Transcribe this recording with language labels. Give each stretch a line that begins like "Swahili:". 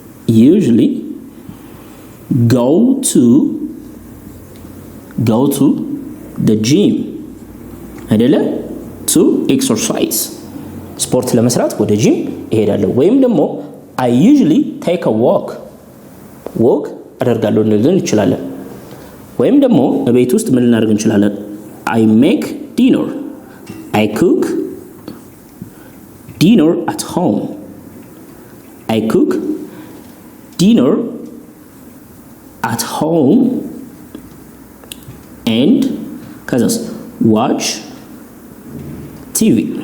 English: go to the gym
Amharic: አይደለ?
English: to exercise
Amharic: ስፖርት ለመስራት ወደ ጂም እሄዳለሁ። ወይም ደግሞ
English: I usually take a walk
Amharic: አደርጋለሁ ልንል እንችላለን። ወይም ደግሞ በቤት ውስጥ ምን ልናደርግ እንችላለን?
English: I make dinner I cook dinner at home I cook dinner at home and
Amharic: ከዛስ
English: watch TV